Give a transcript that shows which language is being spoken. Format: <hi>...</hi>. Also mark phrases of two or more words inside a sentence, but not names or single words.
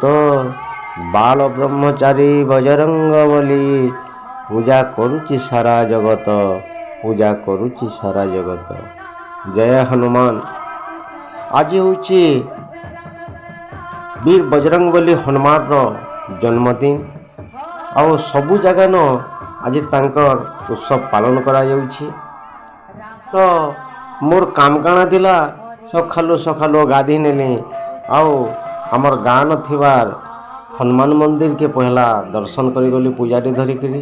<or>ବାଲ ବ୍ରହ୍ମଚାରୀ ବଜରଙ୍ଗ ବଳୀ ପୂଜା କରୁଛି ସାରା ଜଗତ। ପୂଜା କରୁଛି ସାରା ଜଗତ। ଜୟ ହନୁମାନ। ଆଜି ହଉଛି ବୀର ବଜରଙ୍ଗ ବଳୀ ହନୁମାନ ଜନ୍ମଦିନ। ଆଉ ସବୁ ଜାଗାନ ଆଜି ତାଙ୍କର ଉତ୍ସବ ପାଳନ କରାଯାଉଛି। ତ ମୋର କାମ କାଣା ଥିଲା ସକାଳୁ ସକାଳୁ ଗାଧି ନେଲି ଆଉ ଆମର ଗାଁ ନ ଥିବାର ହନୁମାନ ମନ୍ଦିରକେ ପହଲା ଦର୍ଶନ କରିଗଲି ପୂଜାଟି ଧରିକିରି।</or>